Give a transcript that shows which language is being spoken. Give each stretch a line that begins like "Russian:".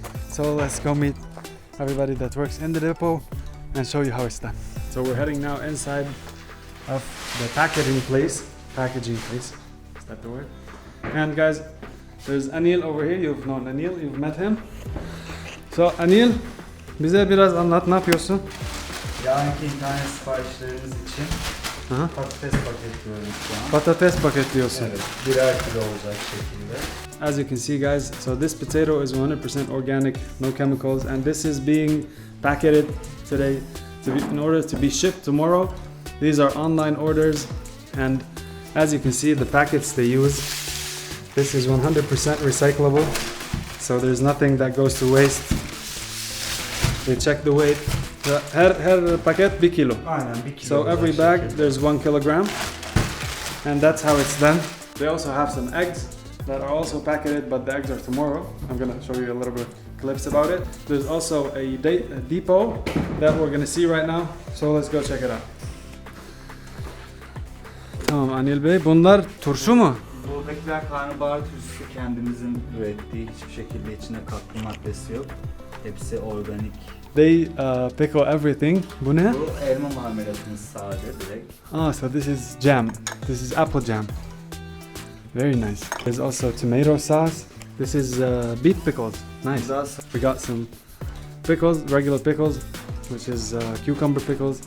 English: So let's go meet everybody that works in the depot and show you how it's done. So we're heading now inside of the packaging place. Is that the word? And guys, there's Anil over here. You've known Anil, you've met him.
Turkish: So Anil, bize biraz anlat, ne yapıyorsun? Yarınki internet siparişlerimiz için Aha. patates paketliyorum şu an. Patates paketliyorsun. Evet, birer kilo olacak şekilde.
English: As you can see guys, so this potato is 100% organic, no chemicals, and this is being packeted today in order to be shipped tomorrow. These are online orders, and as you can see, the packets they use, this is 100% recyclable, so there's nothing that goes to waste. They check the weight.
Turkish: Her paket 1 kilo. Aynen 1 kilo.
English: So every bag there's 1 kilogram, and that's how it's done. They also have some eggs that are also packeted, but the eggs are tomorrow. I'm gonna show you a little bit of clips about it. There's also a depot that we're gonna see right now. So let's go check it out.
Turkish: Tamam Anil Bey, bunlar turşu mu? Buradakiler karnabahar turşusu, kendimizin ürettiği, hiçbir şekilde içine katkı maddesi yok. Hepsi organik.
English: They pickle everything.
Turkish: Bu ne? Bu elma marmelatımız sade direkt.
English: Ah, so this is jam. This is apple jam. Very nice. There's also tomato sauce. This is beet pickles. Nice. We got some pickles, regular pickles, which is cucumber pickles.